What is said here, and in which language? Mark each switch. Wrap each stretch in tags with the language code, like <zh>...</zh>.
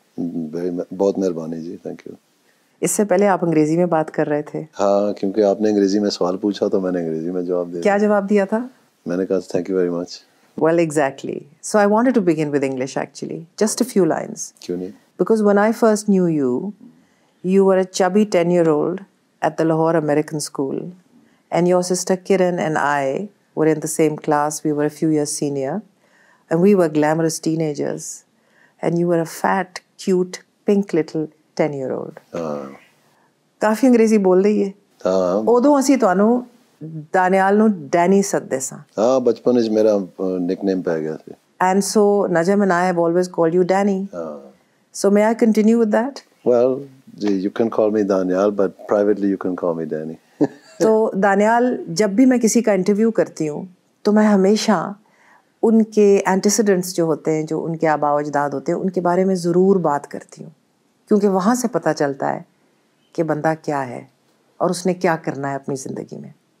<hi>बहुत मेहरबानी जी, thank you. इससे पहले आप अंग्रेजी में बात कर रहे थे। हाँ, क्योंकि आपने अंग्रेजी में सवाल पूछा तो मैंने अंग्रेजी में जवाब दिया। क्या जवाब दिया था? मैंने कहा</hi> <en>Thank you very much. Well, exactly. So I wanted to begin with English actually. Just a few lines.</en> <hi>क्यों नहीं?</hi> <en>Because when I first knew you, you were a chubby 10-year-old at the Lahore American School, and your sister Kiran and I were in the same class. We were a few years senior, and we were glamorous teenagers. And you were a fat, cute, pink little 10-year-old.</en> <pa>ਕਾਫੀ ਅੰਗਰੇਜ਼ੀ ਬੋਲਦੇ ਹੀ ਹੈ। ਹਾਂ, ਉਦੋਂ ਅਸੀਂ ਤੁਹਾਨੂੰ ਦਾਨਿਆਲ ਨੂੰ Danny ਸੱਦਦੇ ਸਾਂ। ਹਾਂ, ਬਚਪਨ ਵਿੱਚ ਮੇਰਾ ਨਿਕਨੇਮ ਪੈ ਗਿਆ ਸੀ।</pa> <en>And so Najam and I have always called you Danny. So may I continue with that? Well, you can call me Danial, but privately you can call me Danny.</en> <hi>तो दानियाल, जब भी मैं किसी का इंटरव्यू करती हूँ तो मैं हमेशा उनके एंटीसीडेंट्स जो होते हैं, जो उनके आबा अजदाद होते हैं, उनके बारे में ज़रूर बात करती हूँ, क्योंकि वहाँ से पता चलता है कि बंदा क्या है और उसने क्या करना है अपनी ज़िंदगी में।</hi>